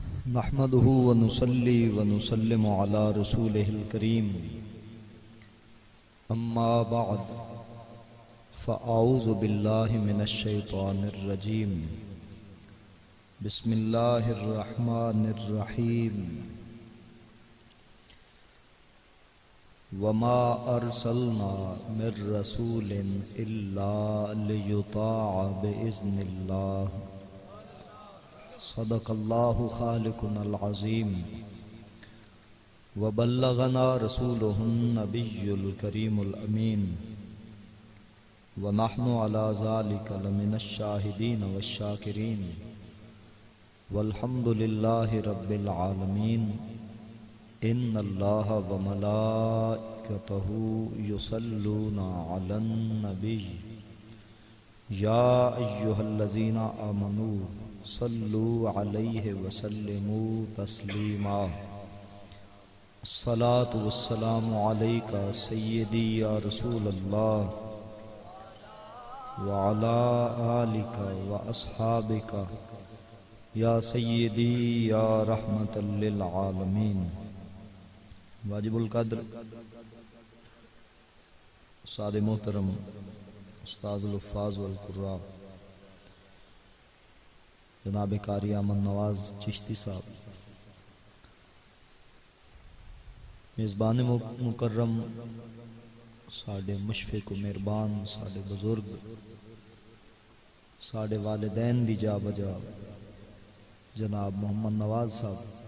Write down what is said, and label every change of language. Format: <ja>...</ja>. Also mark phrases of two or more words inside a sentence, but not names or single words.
<ar>نحمده ونصلي ونسلم على رسوله الكريم أما بعد فأعوذ بالله من الشيطان الرجيم بسم الله الرحمن الرحيم وما أرسلنا من رسول إلا ليطاع بإذن الله صدق الله خالق العظيم وبلغنا رسوله النبي الكريم الأمين ونحن على ذلك لمن الشاهدين والشاكرين والحمد لله رب العالمين إن الله وملائكته يصلون على النبي يا أيها الذين آمنوا صلوا عليه وسلموا تسليما الصلاة والسلام عليك سيدي يا رسول الله وعلى آلك وأصحابك يا سيدي يا رحمة للعالمين.</ar> <pa>واجب القدر استاد محترم</pa> <ar>أستاذ الحفاظ والقراء</ar> <pa>جناب قاری امن نواز چشتی صاحب، میزبان مکرم ساڈے مشفق مہربان ساڈے بزرگ ساڈے والدین دی جا بجا جناب محمد نواز صاحب,</pa>